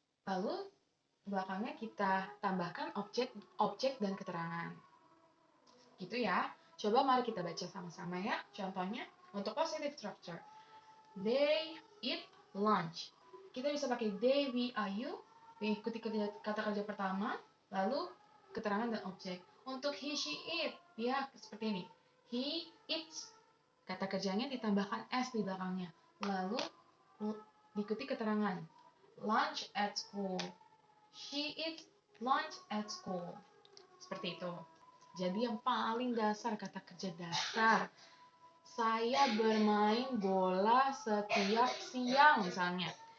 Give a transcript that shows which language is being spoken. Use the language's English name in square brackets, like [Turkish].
[Indonesian] Lalu belakangnya kita tambahkan objek dan keterangan. Gitu ya. Coba mari kita baca sama-sama ya. Contohnya untuk positive structure. [English] They eat lunch. [Indonesian] Kita bisa pakai they, we, are, you. Ikuti kata kerja pertama, lalu keterangan dan objek. Untuk he, she, it, dia seperti ini. [English] He eats. [Indonesian] Kata kerjanya ditambahkan s di belakangnya. Lalu diikuti keterangan. [English] Lunch at school. She eats lunch at school. [Indonesian] Seperti itu. Jadi yang paling dasar, kata kerja dasar. Saya bermain bola setiap siang misalnya.